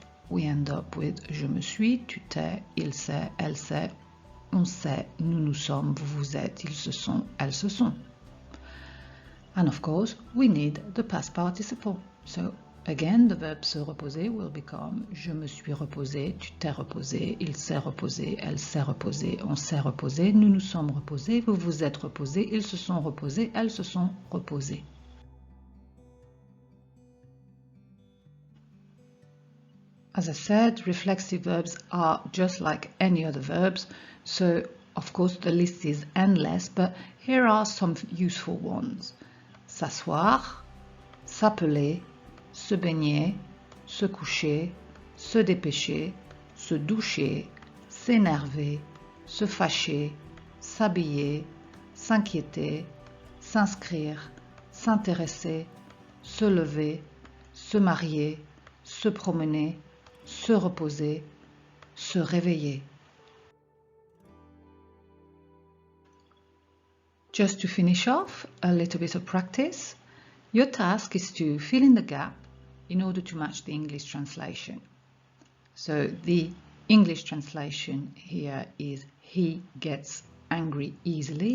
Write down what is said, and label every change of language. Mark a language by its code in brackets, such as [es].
[fr] we end up with je me suis, tu t'es, il s'est, elle s'est, on s'est, nous nous sommes, vous vous êtes, ils se sont, elles se sont. [en] And of course, we need the past participle. So again, the verb se reposer will become [fr] je me suis reposé, tu t'es reposé, il s'est reposé, elle s'est reposée, on s'est reposé, nous nous sommes reposés, vous vous êtes reposés, ils se sont reposés, elles se sont reposées. [en] As I said, reflexive verbs are just like any other verbs, so of course the list is endless, but here are some useful ones. [fr] S'asseoir, s'appeler, se baigner, se coucher, se dépêcher, se doucher, s'énerver, se fâcher, s'habiller, s'inquiéter, s'inscrire, s'intéresser, se lever, se marier, se promener, se reposer, se réveiller. [en] Just to finish off, a little bit of practice. Your task is to fill in the gap in order to match the English translation. So the English translation here is he gets angry easily.